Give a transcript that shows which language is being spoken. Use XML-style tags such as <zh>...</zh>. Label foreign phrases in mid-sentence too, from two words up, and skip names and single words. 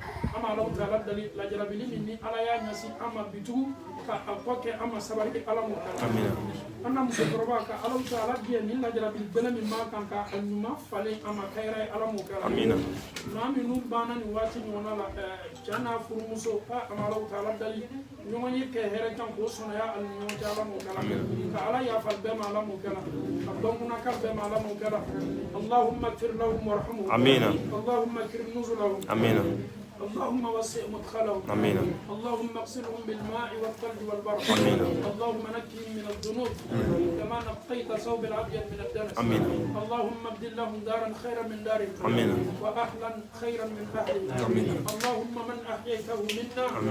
<bm>an bɛ Alahu Taala deli lajarabili min ni Ala y'a ɲɛsin an ma bitugu ka a kɔ kɛ an ma sabari Ala m'o kɛ la an na musokɔrɔba ka Alahu Taala diɲɛ ni lajarabili bɛlɛ min b'a kan ka a ɲuman falen an ma kayira ye Ala m'o kɛ la maa minnu banna nin waati ɲɔgɔnna la cɛ n'a furumuso an bɛ Alahu Taala deli ɲɔgɔn ye kɛ hɛrɛ kan k'o sɔnɔya ani ɲɔgɔn cɛ Ala m'o kɛ la ka Ala yafa bɛɛ ma Ala m'o kɛ la ka dɔnkunaka bɛɛ ma Ala m'o kɛ la</bm> <ar>اللهم اغفر لهم وارحمهم اللهم اكرم نزلهم اللهم وسع مدخلهم اللهم اغسلهم بالماء والثلج والبرد اللهم نقهم من الذنوب كما نقيت ثوب الابيض من الدنس اللهم ابدل لهم دارا خيرا من دارهم واهلا خيرا من اهلهم اللهم من احييته منا</ar>